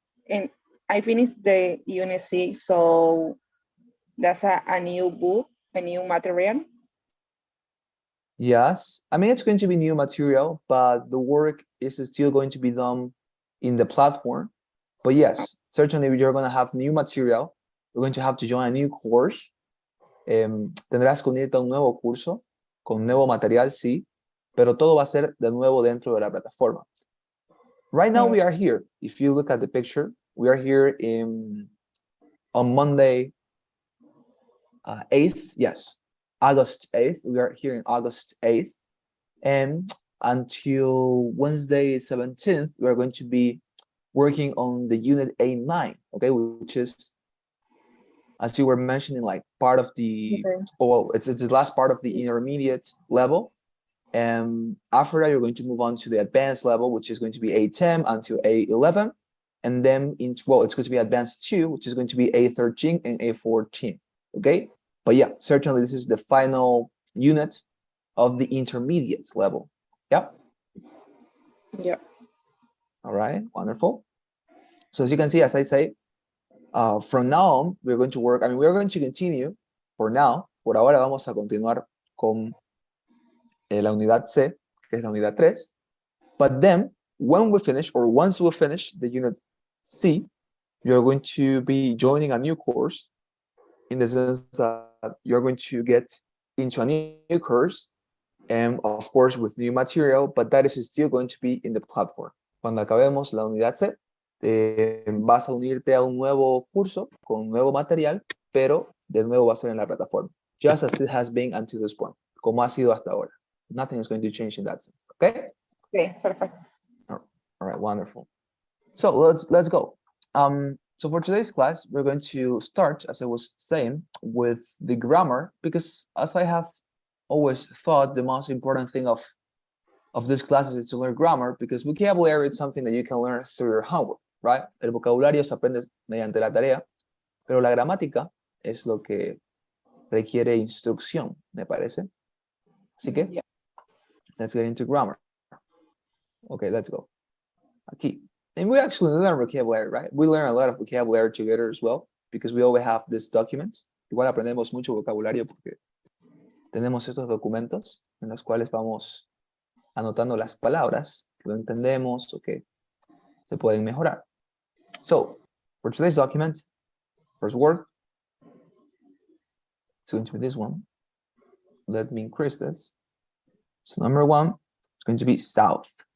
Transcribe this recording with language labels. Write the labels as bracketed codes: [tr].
[en] And I finished the unit 6, so that's a new book, a new material. Yes, I mean, it's going to be new material, but the work is still going to be done in the platform. But yes, certainly you're going to have new material. You're going to have to join a new course. [es] Tendrás que unirte a un nuevo curso con nuevo material, sí, pero todo va a ser de nuevo dentro de la plataforma. [en] Right now we are here. If you look at the picture, we are here on Monday 8th. Yes, August 8th. We are here in August 8th. And until Wednesday 17th, we are going to be working on the unit A9, okay, which is, as you were mentioning, like part of the, well, it's the last part of the intermediate level. And after that, you're going to move on to the advanced level, which is going to be A10 until A11. And then, it's going to be advanced 2, which is going to be A13 and A14. Okay? But yeah, certainly this is the final unit of the intermediate level. Yeah? Yeah. All right, wonderful. So as you can see, as I say, from now on, we're going to work, we're going to continue for now. [es] Por ahora vamos a continuar con la unidad C, que es la unidad 3. [en] But then, when we finish, or once we finish the unit C, you're going to be joining a new course, in the sense that you're going to get into a new course, and of course with new material, but that is still going to be in the platform. [es] Cuando acabemos la unidad C, vas a unirte a un nuevo curso con nuevo material, pero de nuevo va a ser en la plataforma, [en] just as it has been until this point, [es] como ha sido hasta ahora. [en] Nothing is going to change in that sense. Okay? Okay, perfect. All right, wonderful. So let's go. So for today's class, we're going to start, as I was saying, with the grammar, because as I have always thought, the most important thing of this class is to learn grammar, because vocabulary is something that you can learn through your homework, right? [es] El vocabulario se aprende mediante la tarea, pero la gramática es lo que requiere instrucción, me parece. Así que, [en] yeah. Let's get into grammar. Okay, let's go. Aquí. And we actually learn vocabulary, right? We learn a lot of vocabulary together as well, because we always have this document. [es] Igual aprendemos mucho vocabulario porque tenemos estos documentos en los cuales vamos anotando las palabras que no entendemos o que se pueden mejorar. [en] So, for today's document, first word, it's going to be this one. Let me increase this. So number 1, it's going to be south.